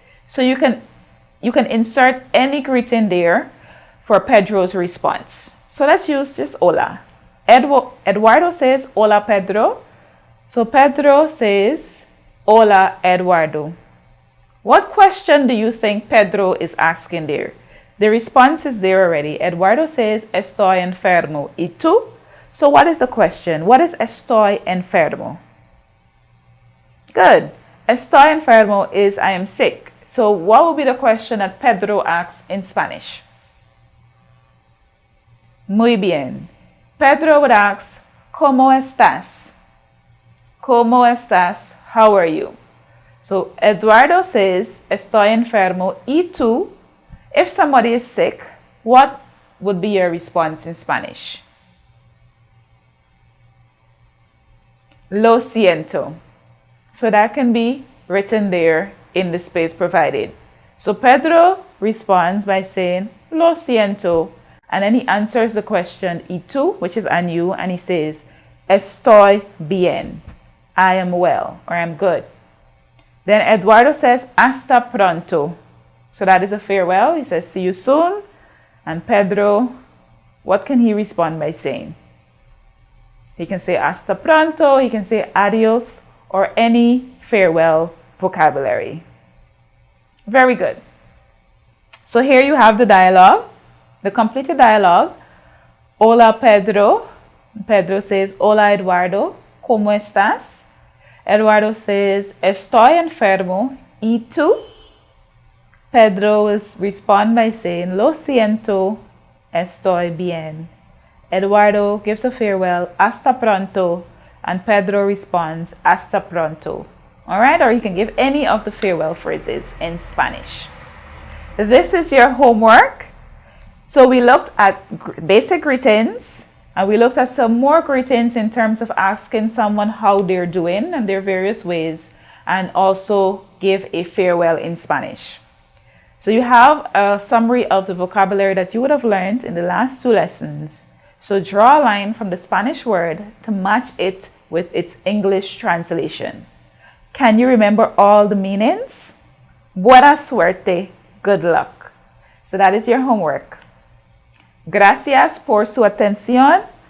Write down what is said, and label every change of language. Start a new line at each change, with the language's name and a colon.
English: So you can insert any greeting there for Pedro's response. So let's use just hola. Eduardo says, Hola Pedro. So Pedro says, Hola Eduardo. What question do you think Pedro is asking there? The response is there already. Eduardo says,
Spanish: Estoy enfermo. ¿Y tú?
English: So what is the question? What is
Spanish: estoy enfermo?
English: Good.
Spanish: Estoy enfermo
English: is I am sick. So what would be the question that Pedro asks in Spanish?
Spanish: Muy bien.
English: Pedro would ask,
Spanish: ¿Cómo estás? ¿Cómo estás?
English: How are you? So Eduardo says,
Spanish: Estoy enfermo. ¿Y tú?
English: If somebody is sick, what would be your response in Spanish?
Spanish: Lo siento.
English: So that can be written there in the space provided. So Pedro responds by saying,
Spanish: Lo siento.
English: And then he answers the question,
Spanish: ¿Y tú?
English: Which is and you. And he says,
Spanish: Estoy bien.
English: I am well, or I'm good. Then Eduardo says,
Spanish: Hasta pronto.
English: So that is a farewell. He says, see you soon. And Pedro, what can he respond by saying? He can say
Spanish: hasta pronto,
English: he can say adios, or any farewell vocabulary. Very good. So here you have the dialogue, the completed dialogue.
Spanish: Hola Pedro.
English: Pedro says,
Spanish: Hola Eduardo, ¿cómo estás?
English: Eduardo says,
Spanish: Estoy enfermo. ¿Y tú?
English: Pedro will respond by saying,
Spanish: Lo siento, estoy bien.
English: Eduardo gives a farewell,
Spanish: hasta pronto,
English: and Pedro responds, hasta pronto. All right, or you can give any of the farewell phrases in Spanish. This is your homework. So we looked at basic greetings, and we looked at some more greetings in terms of asking someone how they're doing and their various ways, and also give a farewell in Spanish. So you have a summary of the vocabulary that you would have learned in the last two lessons. So draw a line from the Spanish word to match it with its English translation. Can you remember all the meanings?
Spanish: Buena suerte,
English: good luck. So that is your homework.
Spanish: Gracias por su atención.